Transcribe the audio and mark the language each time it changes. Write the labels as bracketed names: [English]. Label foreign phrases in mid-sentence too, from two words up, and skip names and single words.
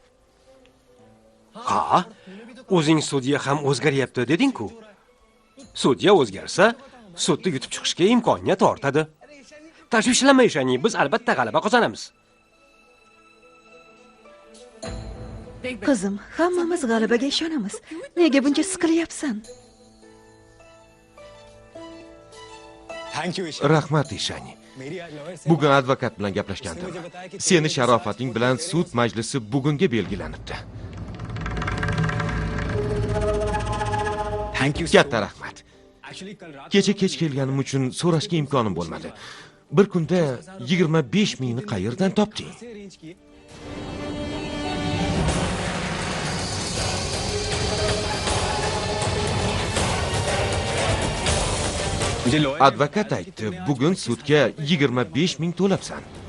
[Uzbek] Ha, o'zing sudya ham o'zgaryapti deding-ku. Sudya o'zgarsa, sudni yutib chiqishga imkoniyat ortadi. Tashvishlanma ishani, biz albatta g'alaba qozonamiz. Qizim, hammamiz g'alabaga ishonamiz. Nega buncha siqilyapsan? [English] thank you [Uzbek] Rahmat, Ishani. Bugun advokat bilan gaplashgandim. Seni sharofating bilan sud majlisi bugunga belgilanibdi. [English] thank you [Uzbek] Katta rahmat. Kecha kech kelganim uchun so'rashga imkonim bo'lmadi. Bir kunda 25 mingni qayerdan topding? Advokat aytdi, bugun sudga 25 ming to'labsan.